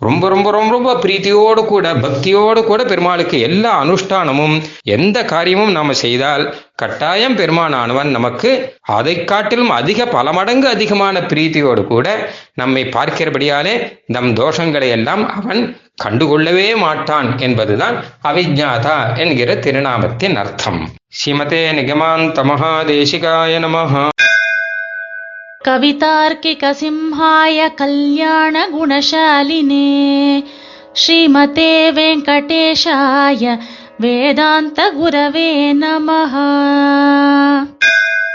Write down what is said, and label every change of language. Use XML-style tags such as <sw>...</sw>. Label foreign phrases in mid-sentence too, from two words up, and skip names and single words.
<ta>ரொம்ப ரொம்ப ரொம்ப ரொம்ப பிரீத்தியோடு கூட பக்தியோடு கூட பெருமாளுக்கு எல்லா அனுஷ்டானமும் எந்த காரியமும் நாம செய்தால் கட்டாயம் பெருமானானவன் நமக்கு அதை காட்டிலும் பல மடங்கு அதிகமான பிரீத்தியோடு கூட நம்மை பார்க்கிறபடியாலே நம் தோஷங்களை எல்லாம் அவன் கண்டுகொள்ளவே மாட்டான் என்பதுதான் அவிஜ்ஞாதா என்கிற திருநாமத்தின் அர்த்தம்.</ta> <sa>श्रीमते निगमान्त महादेशिकाय नमः. कवितार्किक सिंहाय कल्याण गुणशालिने श्रीमते वेङ्कटेशाय वेदान्त गुरवे नमः.</sa>